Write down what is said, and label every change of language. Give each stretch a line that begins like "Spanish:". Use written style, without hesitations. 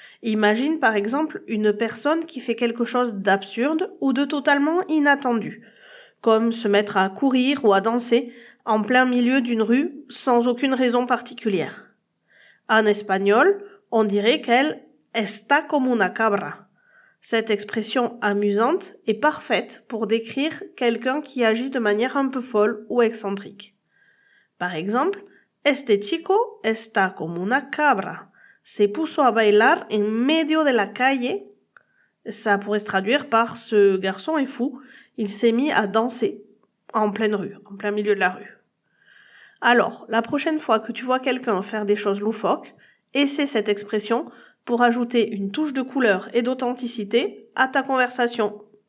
French: Imagine par exemple une personne qui fait quelque chose d'absurde ou de totalement inattendu, comme se mettre à courir ou à danser en plein milieu d'une rue sans aucune raison particulière. En espagnol, on dirait qu'elle
Spanish: está como una cabra.
French: Cette expression amusante est parfaite pour décrire quelqu'un qui agit de manière un peu folle ou excentrique. Par exemple,
Spanish: este chico está como una cabra. Se puso a bailar en medio de la calle.
French: Ça pourrait se traduire par ce garçon est fou, il s'est mis à danser en pleine rue, en plein milieu de la rue. Alors, la prochaine fois que tu vois quelqu'un faire des choses loufoques, essaie cette expression pour ajouter une touche de couleur et d'authenticité à ta conversation.